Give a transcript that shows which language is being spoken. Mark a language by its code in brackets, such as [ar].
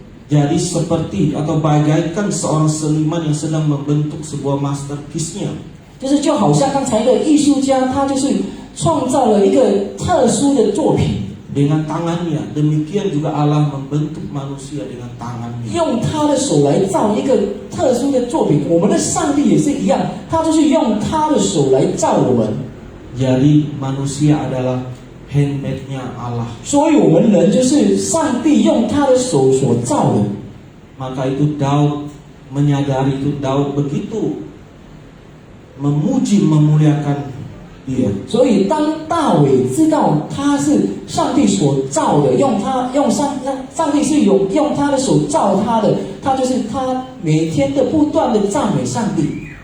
[id] Jadi seperti atau bagaikan seorang seniman yang sedang membentuk sebuah masterpiece-nya. [zh] 就好像刚才的艺术家，他就是创造了一个特殊的作品， [id] Dengan tangannya, demikian juga Allah membentuk manusia dengan tangannya. [zh] 用他的手来造一个特殊的作品。我们的上帝也是一样，他就是用他的手来造我们。 [id] Jadi manusia adalah handmade-nya Allah. [zh] 所以我们人就是上帝用他的手所造的。 [id] Maka itu Daud menyadari itu, Daud begitu memuji memuliakan dia. [zh] 所以当大卫知道他是上帝所造的，上帝是用他的手造他的，他就是他每天的不断的赞美上帝。